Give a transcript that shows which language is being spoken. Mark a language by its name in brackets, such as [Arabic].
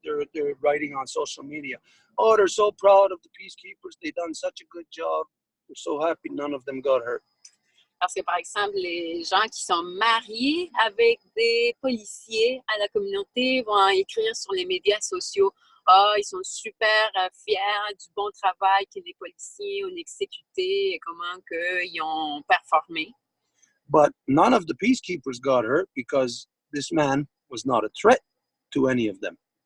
[English] They're writing on social media, oh, they're so proud of the peacekeepers. They've done such a good job. They're so happy none of them got hurt. [French] Parce que, par exemple, les gens qui sont mariés avec des policiers à la communauté vont écrire sur les médias sociaux. Ah, ils sont super fiers du bon travail que les policiers ont exécuté et comment ils ont performé. [English] But none of the peacekeepers got hurt because this man was not a threat to any of them.